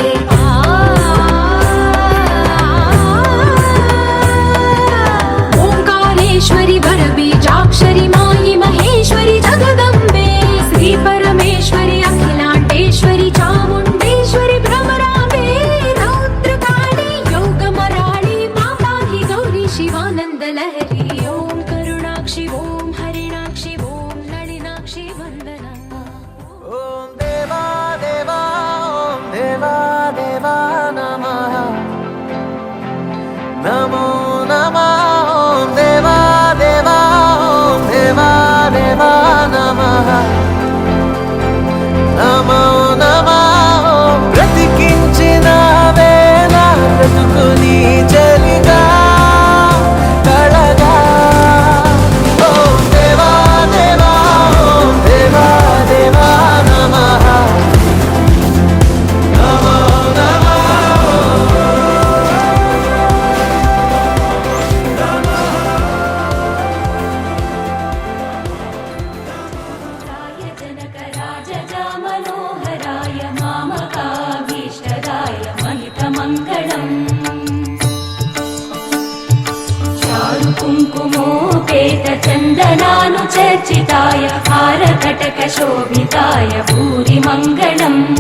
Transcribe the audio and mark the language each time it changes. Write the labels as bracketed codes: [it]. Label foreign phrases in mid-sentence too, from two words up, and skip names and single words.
[sa] ओङ्कारेश्वरि वरबीजाक्षरि मायि महेश्वरि जगदम्बे श्री परमेश्वरि अखिलाण्डेश्वरि चामुण्डेश्वरि भ्रमराम्बे रौद्रकाली योगमराळि मा पाहि गौरी शिवानन्दलहरी ॐ करुणाक्षि ॐ हरिणाक्षि ॐ नलिनाक्षि वन्दना ఓం దేవా దేవా ఓం దేవా దేవా నమః నమో నమః ఓం దేవా దేవా ఓం దేవా దేవా నమః నమో నమః [te] బ్రతికించిన వేళ బ్రతుకుని చలిగా కళగా [sa] ఓం దేవా దేవా ఓం దేవా దేవా నమః నమో నమః जनकराजजा मनोहराय मामकाभीष्टदाय महितमङ्गलम् चारुकुङ्कुमोपेत चन्दनानुचर्चिताय हारकटकशोभिताय भूरिमङ्गलम्